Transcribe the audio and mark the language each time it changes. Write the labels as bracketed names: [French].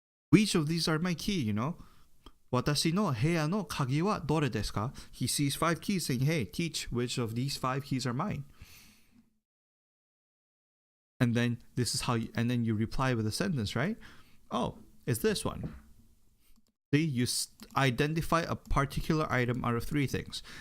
[English] Which of these are my key, you know? [Japanese] 私の部屋の鍵はどれですか? [English] He sees 5 keys saying, hey, teach which of these 5 keys are mine. And then and then you reply with a sentence, right? Oh, it's this one. See, you identify a particular item out of 3 things.